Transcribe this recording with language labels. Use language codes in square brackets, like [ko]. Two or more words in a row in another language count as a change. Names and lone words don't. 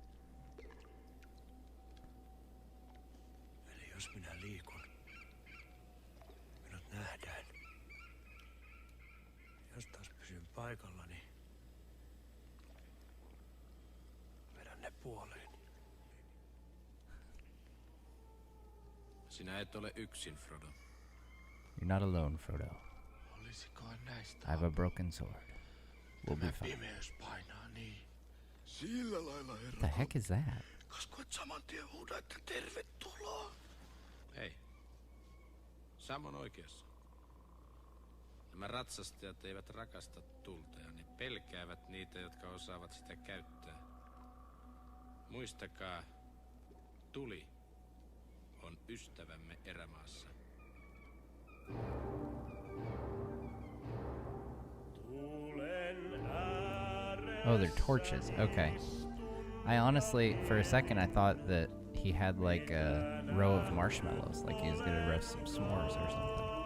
[fi] Eli jos minä liikun, minut nähdään. Jos taas pysyn paikallani, vedän ne puoleen. Sinä et ole yksin, Frodo. [en] You're not alone, Frodo. [fi] Olisikohan näistä [en] I have a broken sword. We'll be [fi] tämä [en] fine. [fi] pimeys painaa niin? Sillä lailla, herra. [en] The heck is that? [fi] Kaskoit saman tien huuda, että tervetuloa. Ei. Sam on oikeassa. Nämä ratsastajat eivät rakasta tulta ja ne pelkäävät niitä, jotka osaavat sitä käyttää. Muistakaa, tuli on ystävämme erämaassa. [en] Oh, they're torches. Okay. I honestly, for a second, I thought that he had like a row of marshmallows, like he was gonna roast some s'mores or something.